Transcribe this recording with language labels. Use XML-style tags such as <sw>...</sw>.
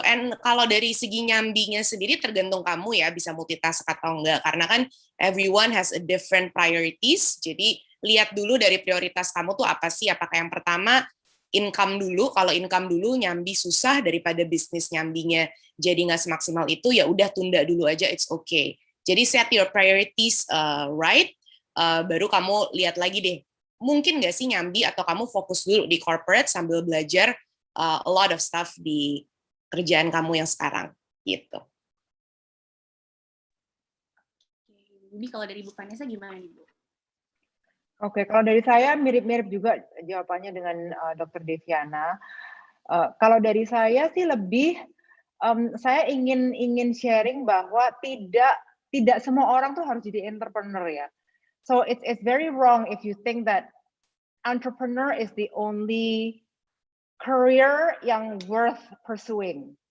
<id>And kalau dari segi nyambinya sendiri tergantung kamu ya, bisa multitask atau enggak. Karena kan</id> <en>everyone has a different priorities.</en> <id>Jadi lihat dulu dari prioritas kamu tuh apa sih. Apakah yang pertama income dulu, kalau income dulu nyambi susah daripada bisnis nyambinya jadi nggak semaksimal itu, ya udah tunda dulu aja,</id> <en>it's okay.</en> <id>Jadi</id> <en>set your priorities right,</en> <id>baru kamu lihat lagi deh, mungkin nggak sih nyambi atau kamu fokus dulu di corporate sambil belajar</id> <en>a lot of stuff</en> <id>di kerjaan kamu yang sekarang, gitu. lebih. Kalau dari Bu Vanessa gimana nih, Bu? Oke, kalau dari saya mirip-mirip juga jawabannya dengan Dr. Deviana. Kalau dari saya sih lebih, saya ingin sharing bahwa tidak semua orang tuh harus jadi entrepreneur ya.</id> <en>So it's very wrong if you think that entrepreneur is the only career yang worth pursuing.</en>